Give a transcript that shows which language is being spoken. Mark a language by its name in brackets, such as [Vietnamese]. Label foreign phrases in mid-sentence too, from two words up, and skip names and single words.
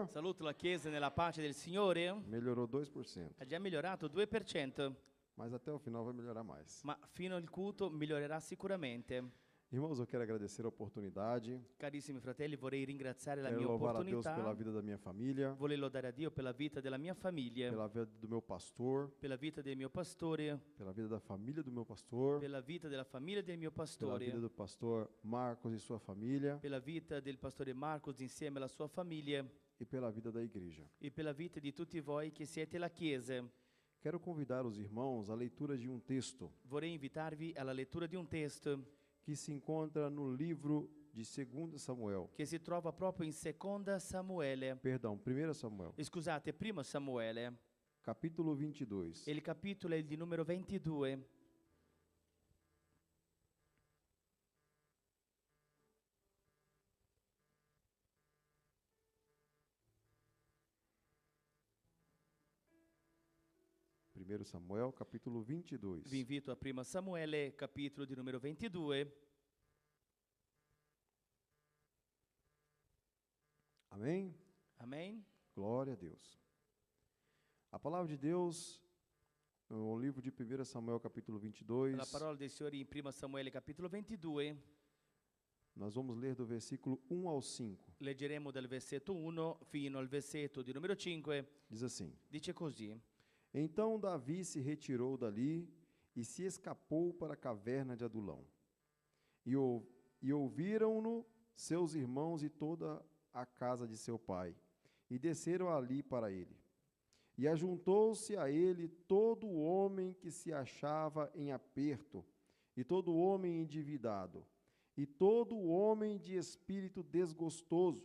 [Portuguese] Senhor. [Italian] Saluto la Chiesa nella pace del Signore. [Portuguese] Melhorou 2%, [Italian] Ha già migliorato 2%, [Portuguese] mas até o final vai melhorar mais. [Italian] ma fino al culto migliorerà sicuramente. [Portuguese] Irmãos, eu quero agradecer a oportunidade. [Italian] Carissimi fratelli, vorrei ringraziare la [Portuguese] Quero [Italian] mia [Portuguese] louvar a Deus [Italian] opportunità. [Portuguese] pela vida da minha família, [Italian] Vorrei lodare a Dio per la vita della mia famiglia, [Portuguese] pela vida do meu pastor, [Italian] per la vita del mio pastore, [Portuguese] pela vida da família do meu pastor, [Italian] per la vita della famiglia del mio [Portuguese] pela [Italian] pastore, [Portuguese] vida do pastor Marcos e sua família [Italian] per la vita del pastore Marcos insieme alla sua famiglia [Portuguese] e pela vida da igreja. [Italian] e per la vita di tutti voi che siete la Chiesa. [Portuguese] Quero convidar os irmãos à leitura de um texto [Italian] Vorrei invitarvi alla lettura di un testo [Portuguese] que se encontra no livro de 2 Samuel. [Italian] che si trova proprio in Seconda Samuele. [Portuguese] Perdão, 1 Samuel, [Italian] Scusate, Primo Samuele. [Portuguese] capítulo 22. [Italian] E il capitolo è il di numero 22. [Portuguese] Primeiro Samuel, capítulo 22. [Italian] Vi invito a Primo Samuele, capitolo di numero 22. [Portuguese] Amém? [Italian] Amen. [Portuguese] Glória a Deus. A palavra de Deus, no livro de 1 Samuel, capítulo 22, [Italian] La parola del Signore in Primo Samuele, capitolo 22. [Portuguese] nós vamos ler do versículo 1 ao 5. [Italian] Leggeremo dal versetto 1 fino al versetto di numero 5. [Portuguese] Diz assim: [Italian] Dice così. [Portuguese] Então Davi se retirou dali e se escapou para a caverna de Adulão. E ouviram-no seus irmãos e toda a casa de seu pai, e desceram ali para ele. E ajuntou-se a ele todo homem que se achava em aperto, e todo homem endividado, e todo homem de espírito desgostoso.